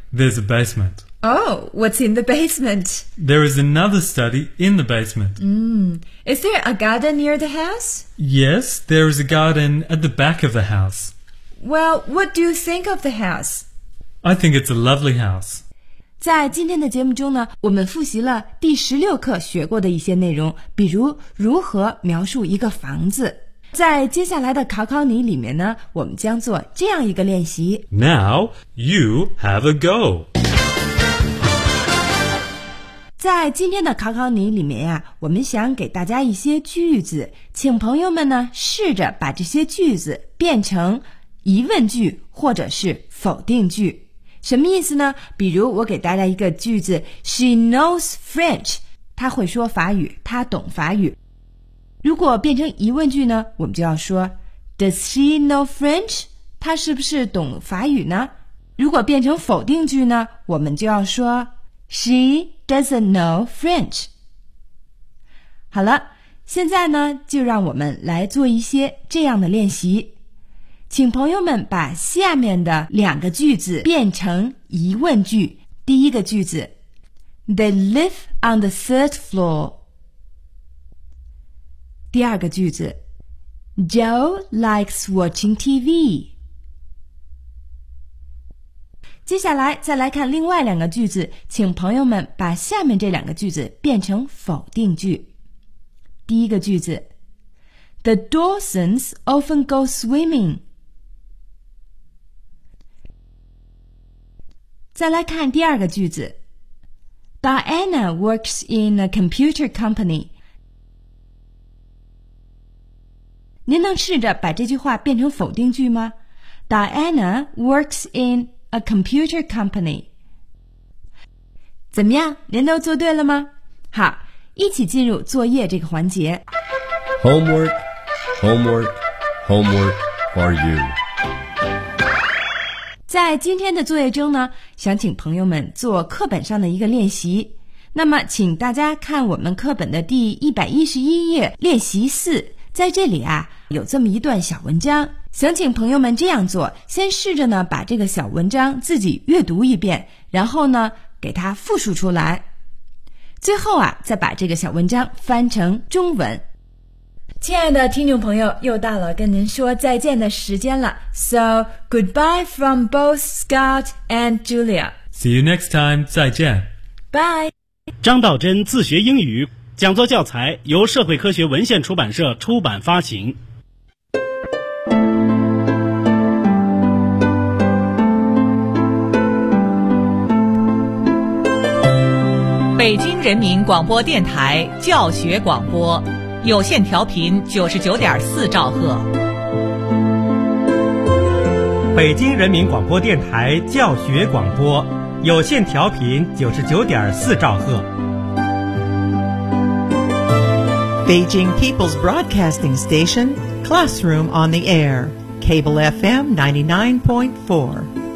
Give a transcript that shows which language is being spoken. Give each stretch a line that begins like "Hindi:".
English: There's a basement. Oh, what's in the basement? There is another study in the basement. Is there a garden near the house? Yes, there is a garden at the back of the house. Well, what do you think of the house? I think it's a lovely house.
Chinese: 在今天的节目中呢，我们复习了第16课学过的一些内容，比如如何描述一个房子。在接下来的考考你里面呢，我们将做这样一个练习。
English: Now, you have a go.
Chinese: 在今天的考考你里面呀，我们想给大家一些句子，请朋友们呢，试着把这些句子变成疑问句或者是否定句。什么意思呢？比如我给大家一个句子 ,
English: She knows French.
Chinese: 她会说法语，她懂法语。如果变成疑问句呢，我们就要说
English: Does she know French?
Chinese: 她是不是懂法语呢？如果变成否定句呢，我们就要说
English: She doesn't know French.
Chinese: 好了，现在呢，就让我们来做一些这样的练习。请朋友们把下面的两个句子变成疑问句。第一个句子
English: They live on the third floor.
Chinese: 第二个句子
English: Joe likes watching TV.
Chinese: 接下来再来看另外两个句子，请朋友们把下面这两个句子变成否定句。第一个句子
English: The Dawsons often go swimming.
Chinese: 再来看第二个句子
English: Diana works in a computer company.
Chinese: 您能试着把这句话变成否定句吗？
English: Diana works in a computer company.
Chinese: 怎么样？您都做对了吗？好，一起进入作业这个环节。
English: Homework, homework, homework for you.
Chinese: 在今天的作业中呢，想请朋友们做课本上的一个练习。那么，请大家看我们课本的第111页，练习四。在这里啊，有这么一段小文章，想请朋友们这样做，先试着呢把这个小文章自己阅读一遍，然后呢给它复述出来，最后啊再把这个小文章翻成中文。亲爱的听众朋友，又到了跟您说再见的时间了。
English: So, goodbye from both Scott and Julia. See you next time,
Chinese: 再见。
English: Bye.
Chinese: 张道真自学英语讲座教材由社会科学文献出版社出版发行。北京人民广播电台教学广播，有线调频99.4兆赫。北京人民广播电台教学广播，有线调频99.4兆赫。
English: Beijing People's Broadcasting Station, Classroom on the Air, Cable FM 99.4.